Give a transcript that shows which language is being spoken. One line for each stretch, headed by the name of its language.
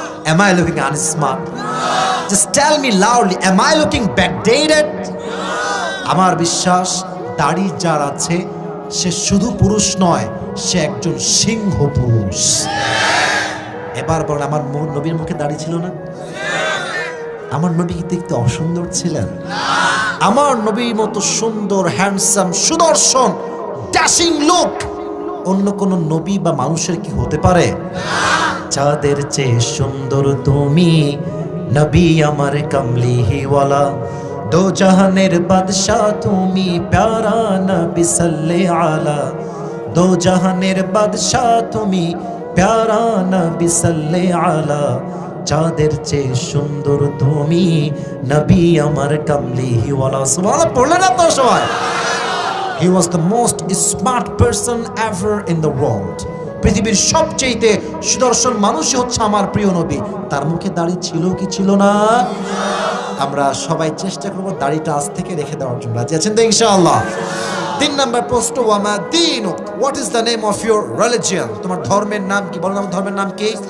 English: Am I looking unsmart? Just tell me loudly, am I looking backdated?
Bangla: আমার বিশ্বাস দাড়ি যার আছে সে শুধু পুরুষ নয়, সে একজন সিংহ পুরুষ। এবার বল, আমার নবীর মুখে দাড়ি ছিল না? আমার নবী কি দেখতে অসুন্দর ছিলেন? আমার নবীর মতো সুন্দর, হ্যান্ডসাম, সুদর্শন, ড্যাশিং লুক অন্য কোন নবী বা মানুষের কি হতে পারে? চাঁদের চেয়ে সুন্দর তুমি নবী আমার কামলিওয়ালা, দো জাহানের বাদশাহ তুমি প্যারা নবী সাল্লাল্লাহু আলা, দো জাহানের বাদশাহ তুমি প্যারা নবী সাল্লাল্লাহু আলা, চাঁদের চেয়ে সুন্দর তুমি নবী আমার কামলিওয়ালা। সুবহানাল্লাহ পড়লেন না তো সবাই?
English: He was the most smart person ever in the world.
Bangla: পৃথিবীর সবচেয়ে সুদর্শন মানুষই হচ্ছে আমার প্রিয় নবী। তার মুখে দাড়ি ছিল কি ছিল না? আমরা সবাই চেষ্টা করব দাড়িটা আজ থেকে রেখে দেওয়ার জন্য। রাজি আছেন তো ইনশাআল্লাহ? 3 নাম্বার প্রশ্ন,
Arabic: ওয়ামা দীনুক,
English: What is the name of your religion?
Bangla: তোমার ধর্মের নাম কি? বলো, আমার ধর্মের নাম কি?